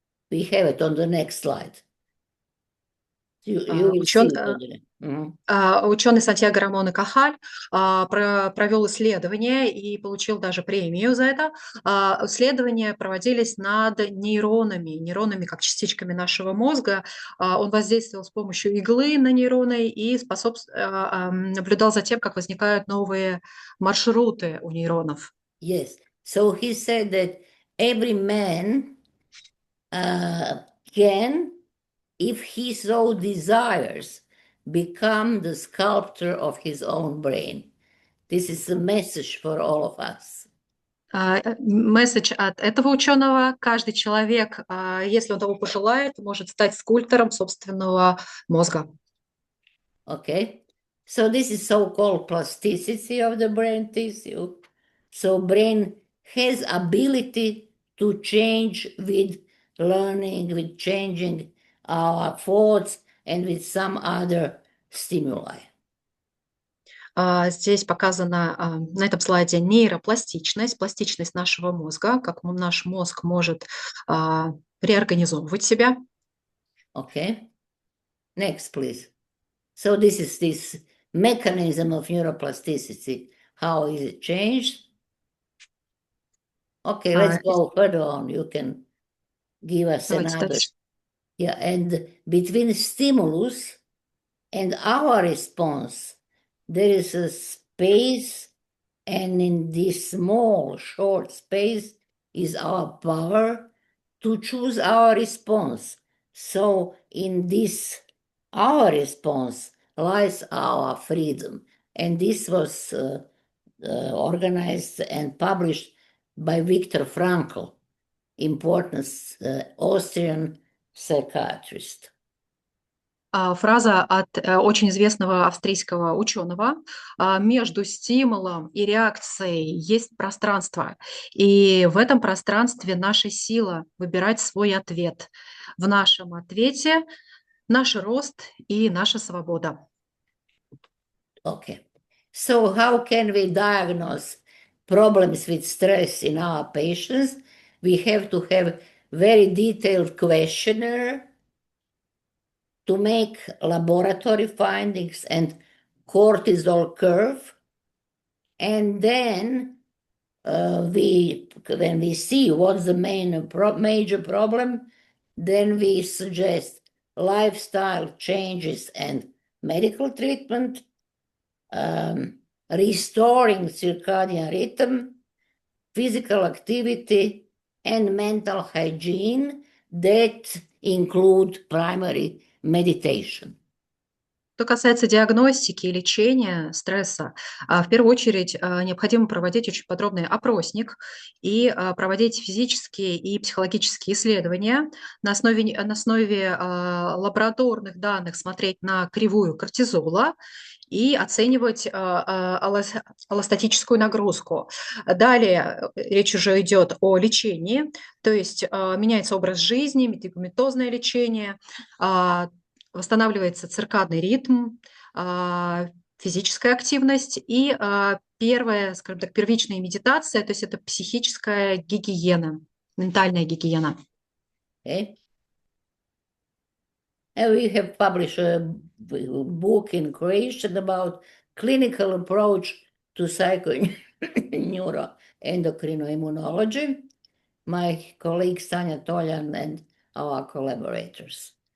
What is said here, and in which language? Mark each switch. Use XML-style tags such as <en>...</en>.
<en>We have it on the next slide. You will see it on the next.</en> <ru>Ученый Сантьяго Рамон и Кахаль провел исследование и получил даже премию за это. Исследования проводились над нейронами как частичками нашего мозга. Он воздействовал с помощью иглы на нейроны и наблюдал за тем, как возникают новые маршруты у нейронов.</ru> <en>Yes. So he said that every man can, if he so desires, become the sculptor of his own brain. This is a message for all of us.</en> <ru>Месседж от этого ученого: каждый человек, если он того пожелает, может стать скульптором собственного мозга.</ru> <en>Okay, so this is so-called plasticity of the brain tissue. So brain has ability to change with learning, with changing our thoughts, and with some other stimuli.</en> <ru>Здесь показана на этом слайде нейропластичность, пластичность нашего мозга, как наш мозг может реорганизовывать себя.</ru> <en>Okay, next, please. So this is this mechanism of neuroplasticity. How is it changed? Okay, let's go further on. You can give us another. Yeah, and between stimulus and our response, there is a space, and in this small, short space is our power to choose our response. So in this, our response lies our freedom. And this was organized and published by Viktor Frankl, important Austrian psychiatrist.</en> <ru>Фраза от очень известного австрийского ученого: между стимулом и реакцией есть пространство, и в этом пространстве наша сила выбирать свой ответ. В нашем ответе наш рост и наша свобода.</ru> <en>Okay, so how can we diagnose problems with stress in our patients? We have to have very detailed questionnaire to make laboratory findings and cortisol curve. And then when we see what's the major problem, then we suggest lifestyle changes and medical treatment, restoring circadian rhythm, physical activity, and mental hygiene that include primary meditation.</en> <ru>Что касается диагностики и лечения стресса, в первую очередь необходимо проводить очень подробный опросник и проводить физические и психологические исследования на основе лабораторных данных, смотреть на кривую кортизола и оценивать аллостатическую нагрузку. Далее речь уже идет о лечении, то есть меняется образ жизни, медикаментозное лечение, восстанавливается циркадный ритм, физическая активность и первая, скажем так, первичная медитация, то есть это психическая гигиена, ментальная гигиена.</ru> <en>Okay. And we have published a book in Croatian about clinical approach to psychoneuroendocrinoimmunology. My colleague Sanja Toljan and our collaborators.</en>